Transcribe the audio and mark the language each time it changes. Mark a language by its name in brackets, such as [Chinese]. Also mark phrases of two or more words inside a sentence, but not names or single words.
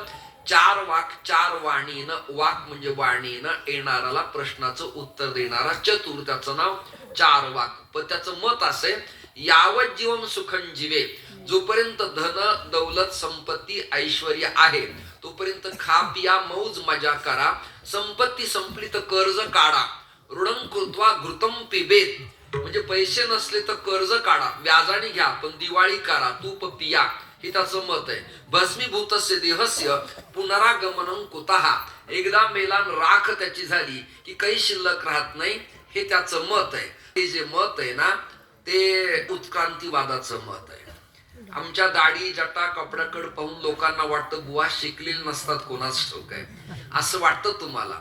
[Marathi] 4 वाक 4 वाणीनं, वाक म्हणजे वाणीनं येणाऱ्याला प्रश्नाचं उत्तर देणारा चतुर, त्याचं नाव 4 वाक. पण त्याचं मत असे, [Sanskrit] यावत जीवन सुखं जीवे, [Marathi] जोपर्यंत धन दौलत संपत्ती ऐश्वर्य आहे तोपर्यंत खा पिया मौज मजा करा. संपत्ती संपली तर कर्ज काढा. [Sanskrit] ऋणं कृत्वा घृतं पिबेत, [Marathi] म्हणजे पैसे नसले तर कर्ज काढा, व्याजाने घ्या, पण दिवाळी करा, तूप पिया. हे त्याचं मत आहे. [Sanskrit] भस्मीभूतस्य देहस्य पुनरागमनं कुतः. [Marathi] एकदा मेलान राख त्याची झाली की काही शिल्लक राहत नाही, हे त्याचं मत आहे. हे जे मत आहे ना, ते उत्क्रांतीवादाचं मत आहे. आमच्या दाढी जटा कपड्याकडे पाहून लोकांना वाटतं बुवा शिकलेले नसतात, कोणाच ठाऊक आहे असं वाटतं तुम्हाला.